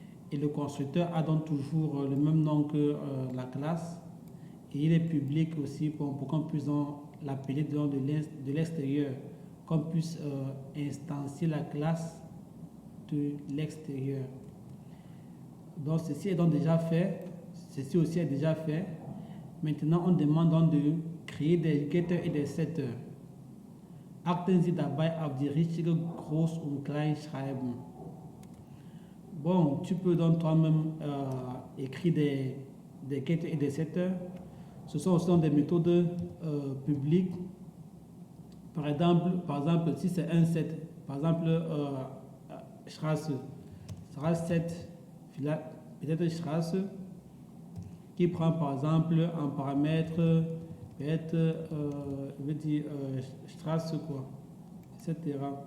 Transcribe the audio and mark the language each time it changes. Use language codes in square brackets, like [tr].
[fr] Et le constructeur a donc toujours le même nom que la classe et il est public aussi pour qu'on puisse l'appeler de l'extérieur, qu'on puisse instancier la classe de l'extérieur. Donc ceci est donc déjà fait, ceci aussi est déjà fait. Maintenant on demande donc de créer des getters et des setters. [de] Achten Sie dabei auf die richtige Groß- und Kleinschreibung. [fr] Bon, tu peux donc toi-même écrire des getters et des setters. Ce sont aussi des méthodes publiques. Par exemple, si c'est un set, par exemple, Straße, sera set, peut-être Straße, qui prend par exemple en paramètre, peut-être, je veux dire, Straße, quoi, etc.